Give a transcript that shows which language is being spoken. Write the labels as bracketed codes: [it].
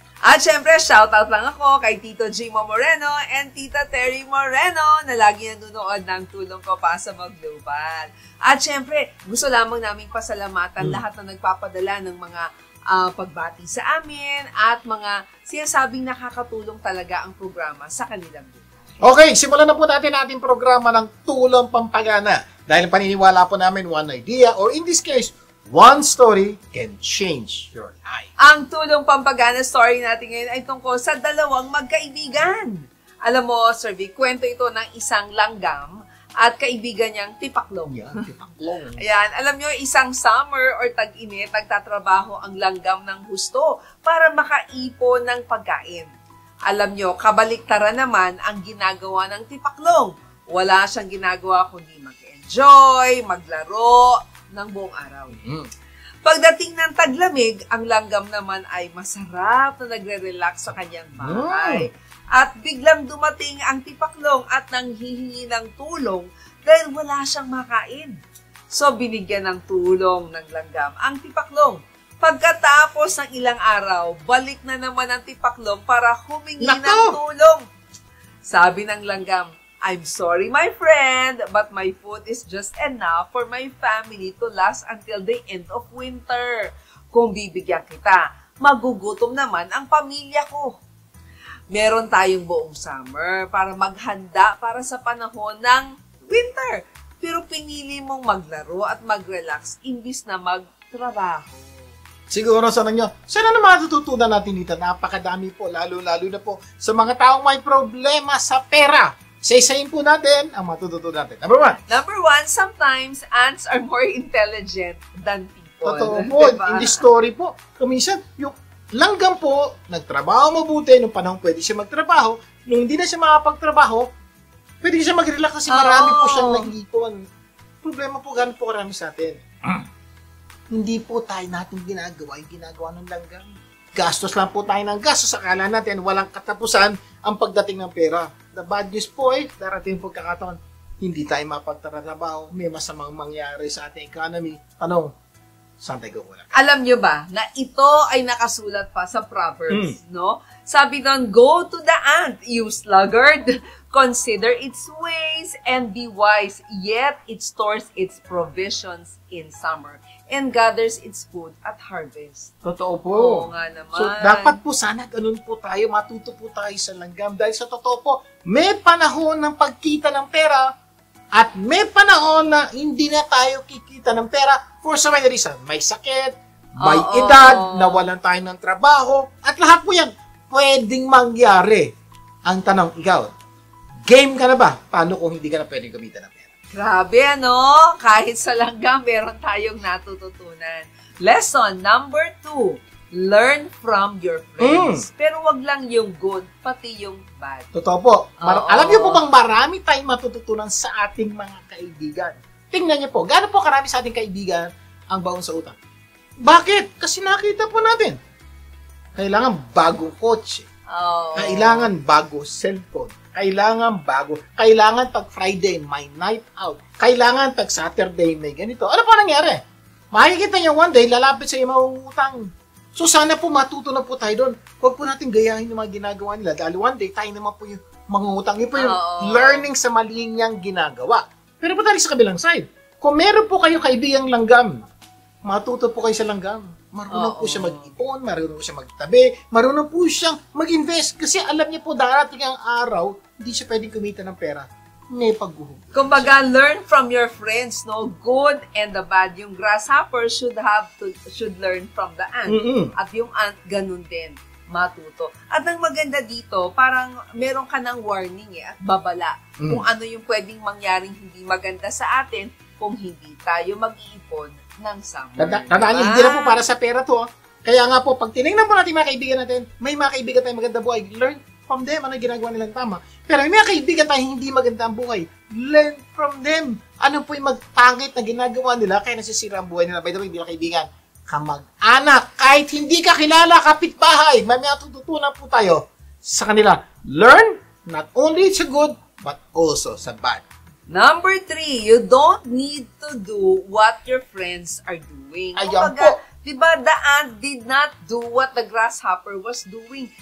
[tl] At syempre, shoutout lang ako kay Tito Jimo Moreno and Tita Terry Moreno na lagi nanonood ng Tulong Ko Pa sa Mag-Global. At syempre, gusto lamang naming pasalamatan lahat na nagpapadala ng mga pagbati sa amin at mga sinasabing nakakatulong talaga ang programa sa kanilang buhay. Okay, simulan na po natin ating programa ng Tulong Pampagana. Dahil paniniwala po namin [en] one idea or in this case, one story can change your life. [tl] Ang Tulong Pampagana story natin ngayon ay tungkol sa dalawang magkaibigan. Alam mo, Sir Vic, kwento ito ng isang langgam at kaibigan niyang tipaklong. Yan, tipaklong. Ayan, alam nyo, isang summer or tag-init, nagtatrabaho ang langgam ng husto para makaipon ng pagkain. Alam nyo, kabaliktaran naman ang ginagawa ng tipaklong. Wala siyang ginagawa kundi mag-enjoy, maglaro, ng buong araw. Pagdating ng taglamig, ang langgam naman ay masarap na nagre-relax sa kanyang bahay. At biglang dumating ang tipaklong at nanghihingi ng tulong dahil wala siyang makain. So, binigyan ng tulong ng langgam ang tipaklong. Pagkatapos ng ilang araw, balik na naman ang tipaklong para humingi ng tulong. Sabi ng langgam, [en] I'm sorry, my friend, but my food is just enough for my family to last until the end of winter. [tl] Kung bibigyan kita, magugutom naman ang pamilya ko. Meron tayong buong summer para maghanda para sa panahon ng winter. Pero pinili mong maglaro at mag-relax imbis na magtrabaho. Siguro sa ninyo, sana naman matututunan natin dito. Napakadami po, lalo-lalo na po sa mga taong may problema sa pera. Isa-isahin po natin ang matututunan natin. [en] Number one, sometimes ants are more intelligent than people. [tl] Totoo po. Diba? [en] In this story [tl] po, kuminsan, yung langgam po, nagtrabaho mabuti, nung panahon pwede siya magtrabaho, nung hindi na siya makapagtrabaho, pwede siya mag-relax kasi marami po siyang nag-iipon. Problema po, gano'n po karami sa atin. Hindi po tayo natin ginagawa yung ginagawa ng langgam. Gastos lang po tayo ng gastos. Akala natin walang katapusan ang pagdating ng pera. [en] The bad news [tl] po darating po pagkakataon, hindi tayo mapagtrabaho, may masamang mangyari sa ating economy. Tanong, saan tayo kukulang? Alam nyo ba na ito ay nakasulat pa sa Proverbs, no? Sabi doon, [en] go to the ant, you sluggard. Consider its ways and be wise, yet it stores its provisions in summer and gathers its food at harvest. [tl] Totoo po. Oo nga naman. So, dapat po sana ganun po tayo, matuto po tayo sa langgam. Dahil sa totoo po, may panahon ng pagkita ng pera at may panahon na hindi na tayo kikita ng pera [en] for so many reasons. [tl] May sakit, may edad, nawalan tayo ng trabaho, at lahat po yan pwedeng mangyari. Ang tanong, ikaw, game ka na ba? Paano kung hindi ka na pwedeng gamitan ng pera? Grabe, ano? Kahit sa langgam, meron tayong natututunan. [en] Lesson number 2, learn from your friends. [tl] Pero wag lang yung good, pati yung bad. Totoo po. Alam niyo po bang marami tayong matututunan sa ating mga kaibigan? Tingnan niyo po, gaano po karami sa ating kaibigan ang baon sa utang? Bakit? Kasi nakita po natin. Kailangan bagong kotse. Kailangan bago cellphone. Kailangan bago. Kailangan pag Friday, may night out. Kailangan pag Saturday, may ganito. Ano po nangyari? Makikita niyo [en] one day, [tl] lalapit sa iyo mauutang. So sana po matuto na po tayo doon. Huwag po natin gayahin yung mga ginagawa nila. Dahil [en] one day, [tl] tayo naman po yung mangungutang. Yun po yung learning sa mali niyang ginagawa. Pero po tayo sa kabilang side. Kung meron po kayo kaibigang langgam, matuto po kayo sa langgam. Marunong po siya mag-ipon, marunong po siya magtabi, marunong po siyang mag-invest. Kasi alam niya po darating ang araw, hindi siya pwedeng kumita ng pera. may pagguhog. Kumbaga, [en] learn from your friends, no? Good and the bad. Yung grasshopper should learn from the ant. [tl] At yung ant, ganun din, matuto. At ang maganda dito, parang meron ka ng warning at babala kung ano yung pwedeng mangyaring hindi maganda sa atin kung hindi tayo mag-iipon ng summer. Tandaan niyo, hindi na po para sa pera to. Kaya nga po, pag tinignan po natin mga kaibigan natin, may mga kaibigan tayong maganda buhay, [en] learn from them, ano ginagawa nilang tama. [tl] Pero may mga kaibigan tayong hindi maganda ang buhay, [en] learn from them. [tl] Ano po yung magpangit na ginagawa nila, kaya nasisira ang buhay nila. [en] By the way, [tl] hindi na kaibigan, kamag-anak, kahit hindi ka kilala, kapitbahay, may matututunan po tayo sa kanila. [en] Learn, not only sa good, but also sa bad. Number 3, you don't need to do what your friends are doing. [tl] Ayan po. [en] Diba, the ant did not do what the grasshopper was doing.